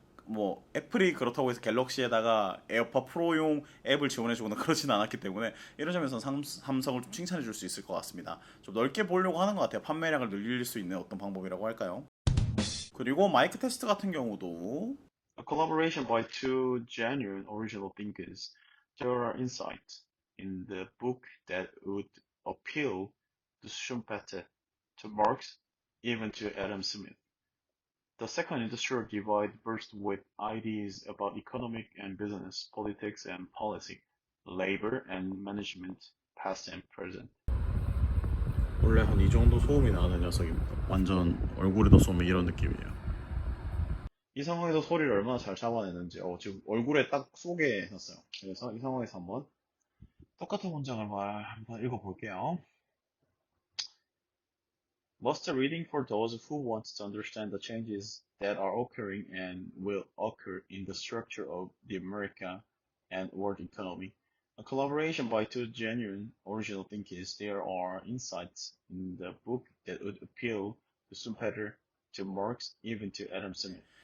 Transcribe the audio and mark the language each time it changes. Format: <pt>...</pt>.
<ko>뭐 애플이 그렇다고 해서 갤럭시에다가 에어팟 프로용 앱을 지원해주거나 그러진 않았기 때문에 이런 점에서는 삼성을 좀 칭찬해 줄 수 있을 것 같습니다. 좀 넓게 보려고 하는 것 같아요. 판매량을 늘릴 수 있는 어떤 방법이라고 할까요? 그리고 마이크 테스트 같은 경우도</ko> <en>A collaboration by two genuine original thinkers, there are insights in the book that would appeal to Schumpeter, to Marx, even to Adam Smith. The second industrial divide burst with ideas about economic and business, politics and policy, labor and management, past and present.</en> <ko>원래 한 이 정도 소음이 나는 녀석입니다. 완전 얼굴에다 쏘면 이런 느낌이에요. 이 상황에서 소리를 얼마나 잘 잡아내는지 지금 얼굴에 딱 쏘게 해놨어요. 그래서 이 상황에서 한번 똑같은 문장을 한번 읽어볼게요.</ko> <en>Must reading for those who want to understand the changes that are occurring and will occur in the structure of the America and world economy. A collaboration by two genuine original thinkers, there are insights in the book that would appeal to Schumpeter, to Marx, even to Adam Smith.</en>